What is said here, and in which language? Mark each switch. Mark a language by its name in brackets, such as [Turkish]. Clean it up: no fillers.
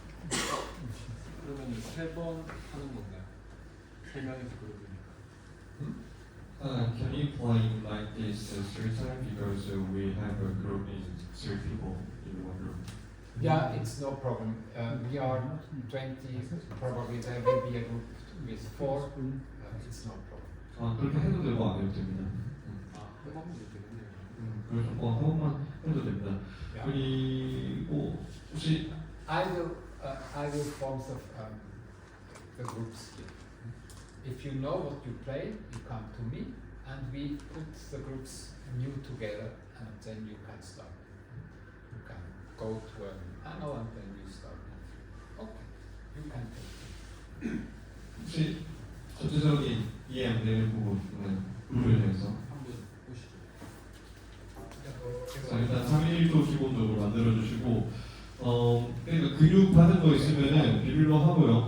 [Korean] 그러면 3번 하는 건가요? 3명이서 그룹이니까. [English] Can you play like this 3 times, because we have a group in 3 people in one group? Yeah, it's no problem. We are 20, probably there will be a group with 4 it's no problem. [Korean] 아 그렇게 해도 되고 안 해도 됩니다. 한 번만 되겠네요. 그래서 한 번만 해도 됩니다. [English] Yeah. [Korean] 그리고 혹시 [English] Either forms of the groups here. If you know what you play, you come to me, and we put the groups new together, and then you can start. You can go to a panel and then you start. Okay, you can take it. [Korean] 혹시 전체적인 이해 안 되는 부분은 룰에 대해서 한번 보시죠. 자, 일단 3일도 기본적으로 만들어주시고 그러니까 근육 받은 거 있으면은 비밀로 하고요.